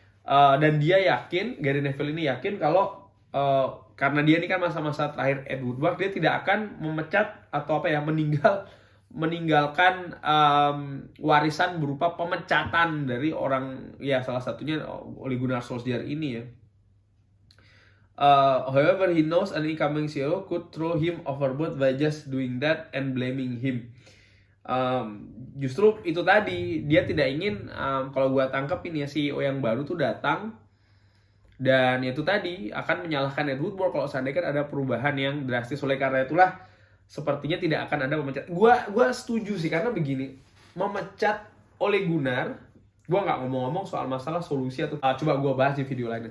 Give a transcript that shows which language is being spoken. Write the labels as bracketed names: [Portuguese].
[Indonesian] Dan dia yakin, Gary Neville ini yakin kalau karena dia ini kan masa-masa terakhir Ed Woodward, dia tidak akan memecat atau meninggalkan warisan berupa pemecatan dari orang, ya salah satunya Ole Gunnar Solskjaer ini ya. [English] However, he knows an incoming CEO could throw him overboard by just doing that and blaming him. [Indonesian] Justru itu tadi, dia tidak ingin kalau gua tangkap ini ya, CEO yang baru tuh datang dan itu tadi akan menyalahkan Ed Woodward kalau seandainya ada perubahan yang drastis. Oleh karena itulah sepertinya tidak akan ada memecat. Gua setuju sih, karena begini, memecat Ole Gunnar, gua nggak ngomong-ngomong soal masalah solusi atau coba gua bahas di video lainnya.